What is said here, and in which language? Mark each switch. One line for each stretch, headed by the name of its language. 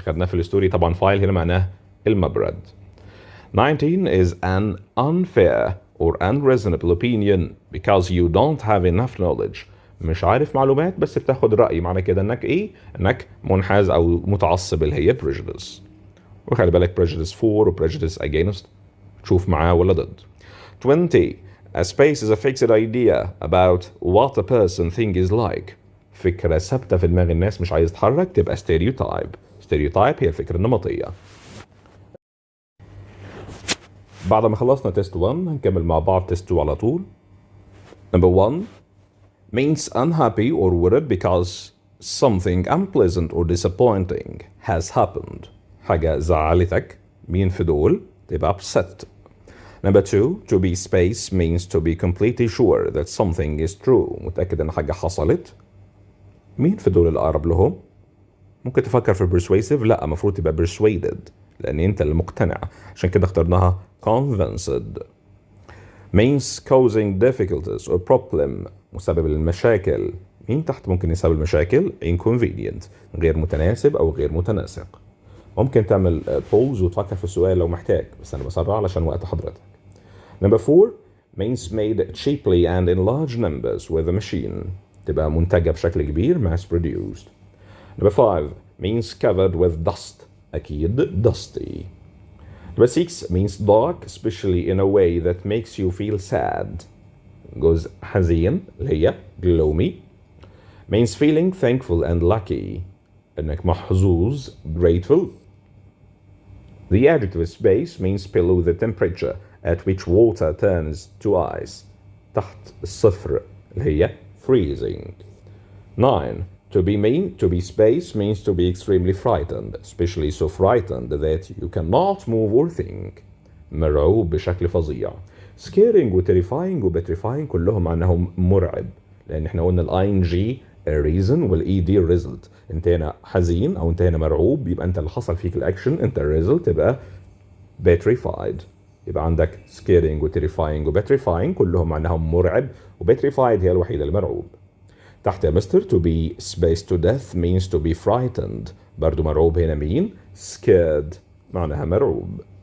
Arabic: خدناه في الستوري طبعا فايل هنا معناه المبرد.
English: 19 is an unfair or unreasonable opinion because you don't have enough knowledge.
Arabic: مش عارف معلومات بس بتاخد رأي معنى كده انك ايه؟ انك منحاز او متعصب اللي هي prejudice. وخلي بالك prejudice for و prejudice against تشوف معاه ولا ضد.
English: 20 a space is a fixed idea about what a person think is like.
Arabic: فكرة ثابتة في دماغ الناس مش عايز تتحرك تبقى stereotype. stereotype هي الفكرة النمطية. بعد ما خلصنا تيست 1 هنكمل مع بعض تيست 2 على طول.
English: Number 1 means unhappy or worried because something unpleasant or disappointing has happened.
Arabic: حاجة زعلتك مين في دول؟ تبقى upset.
English: Number 2 to be space means to be completely sure that something is true.
Arabic: متأكد ان حاجة حصلت. مين في دول الأقرب لهم؟ ممكن تفكر في persuasive لا المفروض تبقى persuaded لأن أنت اللي مقتنع عشان كده اخترناها convinced.
English: means causing difficulties or problem
Arabic: مسبب المشاكل. مين تحت ممكن يسبب المشاكل؟ inconvenient غير متناسب أو غير متناسق. ممكن تعمل pause وتفكر في السؤال لو محتاج بس أنا بسرع علشان وقت حضرتك.
English: Number 4 means made cheaply and in large numbers with a machine.
Arabic: تبقى منتجة بشكل كبير mass produced.
English: Number 5 means covered with dust.
Arabic: أكيد
English: dusty. Number 6 means dark especially in a way that makes you feel sad.
Arabic: جزء حزين اللي هي gloomy.
English: Means feeling thankful and lucky.
Arabic: إنك محظوظ
English: grateful The adjective space means below the temperature at which water turns to ice.
Arabic: تحت الصفر اللي هي freezing.
English: 9. To be space means to be extremely frightened, especially so frightened that you cannot move or think.
Arabic: مرعوب بشكل فظيع. Scaring و terrifying و petrifying كلهم معناهم مرعب، لأن احنا قلنا ال ing reason وال ed result. انت هنا حزين او انت هنا مرعوب، يبقى انت اللي حصل فيك الاكشن، انت الريزلت تبقى petrified. يبقى عندك scaring و terrifying و petrifying كلهم معناهم مرعب، و petrified هي الوحيدة المرعوب. تحت يا مستر
English: to be spaced to death means to be frightened.
Arabic: برضو مرعوب هنا مين؟ scared معناها مرعوب.